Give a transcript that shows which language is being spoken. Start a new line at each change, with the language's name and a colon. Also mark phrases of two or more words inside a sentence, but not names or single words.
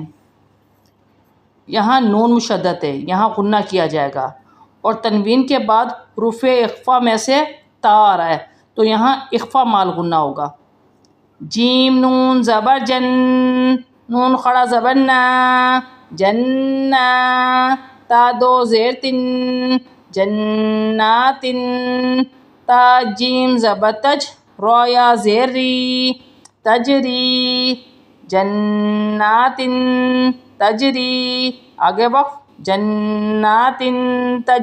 Urdu: یہاں نون مشدد ہے، یہاں غنّہ کیا جائے گا، اور تنوین کے بعد حروف اخفا میں سے تا آ رہا ہے تو یہاں اخفا مال غنّہ ہوگا۔ جیم نون زبر جن، نون کھڑا زبر نا، جنّا، تا دو زیر تن، جناتن، تا جیم زبر تج، را یا زیر ری، تجری،
Arabic: جناتن تجری،
Urdu: آگے وقف،
Arabic: جناتن تجری۔